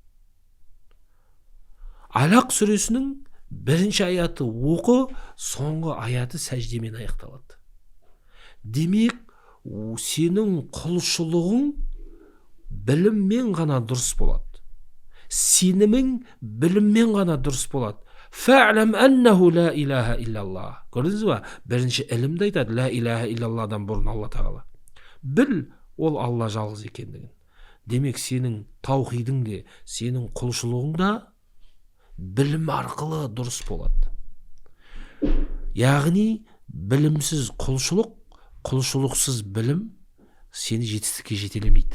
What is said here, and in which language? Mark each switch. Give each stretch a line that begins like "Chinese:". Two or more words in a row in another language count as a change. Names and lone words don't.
Kazakh: Алақ сүресінің бірінші аяты оқы, соңғы аяты сәждемен аяқталады. Демек, сенің құлшылығың біліммен ғана дұрыс болады. Сенімің біліммен ғана дұрыс болады.
Arabic: فاعلم أنه لا إله إلا الله.
Kazakh: Көрдіңіз ба? Бірінші ілімді айтады,
Arabic: لا إله إلا الله
Kazakh: бұрын Алла тағала. Біл, ол Алла жалғыз екендігін. Демек, сенің таухидың де, сенің құлшылығың да білім арқылы дұрыс болады. Яғни, білімсіз құлшылық, құлшылықсыз білім сені жетістікке жетелемейді.